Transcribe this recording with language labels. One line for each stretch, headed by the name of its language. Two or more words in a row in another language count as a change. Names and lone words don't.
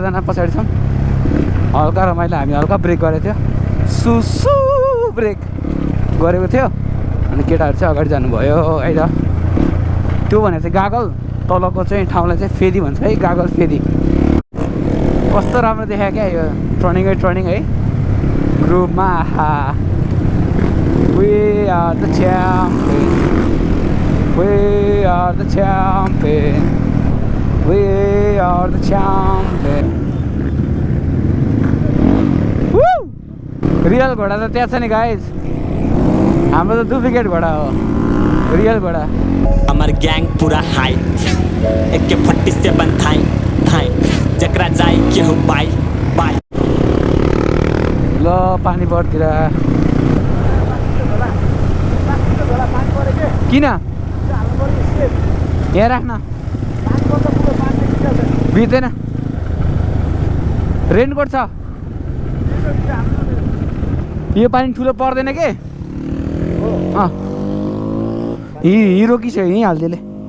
Nepali: जना पछाडि छौँ हल्का रमाइलो हामी हल्का ब्रेक गरेको थियो सुसु ब्रेक गरेको थियो अनि केटाहरू चाहिँ अगाडि जानुभयो अहिले त्यो भनेर चाहिँ गागल तलको चाहिँ ठाउँलाई चाहिँ फेरि भन्छ है गागल फेरि कस्तो राम्रो देखायो क्या यो टर्निङ है ग्रुपमा आहा
English: We are the champion. We are the champion. We are the champion. Woo!
Nepali: रियल घोडा त त्यहाँ छ नि गाइज हाम्रो त डुप्लिकेट घोडा हो रियल घोडा
Bhojpuri: हमार गैंग पूरा हाई एक फट्टी से बंधाई हाई जकरा जाए के हो पाई बाय
Nepali: ल पानी बढ्तिर किन यहाँ राख्न बित्दैन रेनकोट छ यो पानी ठुलो पर्दैन के रोकिसक्यो यहीँ हालिदिएले